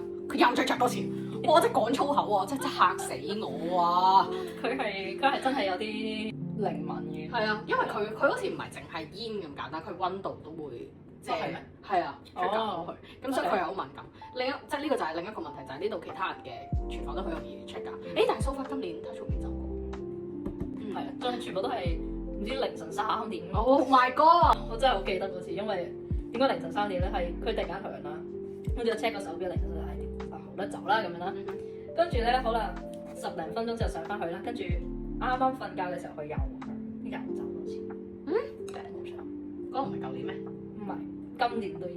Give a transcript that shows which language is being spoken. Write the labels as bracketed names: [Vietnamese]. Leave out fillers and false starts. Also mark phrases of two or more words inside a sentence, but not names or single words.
[Cantonese] 佢又再着多次，我真係講粗口喎，真係嚇死我啊！佢係真係有啲靈敏嘅。係啊，因為佢好似唔係淨係煙咁簡單，佢溫度都會即係係啊 trigger 到佢，咁所以佢係好敏感。即係呢個就係另一個問題，就係呢度其他人嘅廚房都好容易 trigger。但係 [English] so far [Cantonese] 今年睇從未走過。係啊，仲係全部都係唔知凌晨3 點。 [English] Oh my god！ [Cantonese] 我真係好記得嗰次，因為點解凌晨3點咧？係佢突然間響啦，跟住我 check 個手錶凌晨就係好啦，走啦咁樣啦。跟住咧好啦，10零分鐘之後上翻去啦，跟住啱啱瞓覺嘅時候佢又走多次。冇錯，嗰個唔係舊年咩？唔係，今年都有。